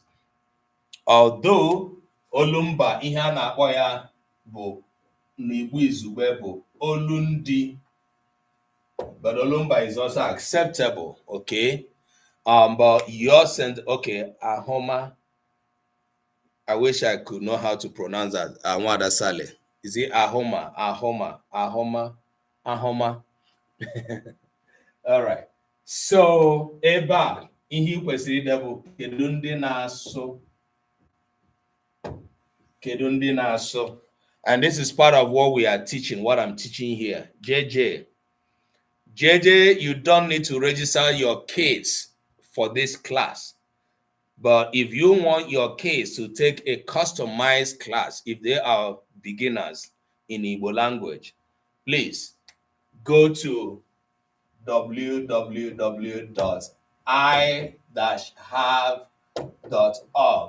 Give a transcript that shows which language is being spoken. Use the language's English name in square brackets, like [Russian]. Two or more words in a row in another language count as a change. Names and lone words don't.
[Igbo] Although olumba ihe a na-akpọ ya bụ n'Igbo izugbe bụ olundi, [English] but olumba is also acceptable, okay? But your sentence, okay, ahoma. I wish I could know how to pronounce that. Awada Sale. Is it ahoma? All right. [Igbo] So, eba ihe kwesịrị ide bụ kedu ndị na-asụ. [English] And this is part of what we are teaching, what I'm teaching here. JJ, you don't need to register your kids for this class. But if you want your kids to take a customized class, if they are beginners in Igbo language, please go to www.i-have.org.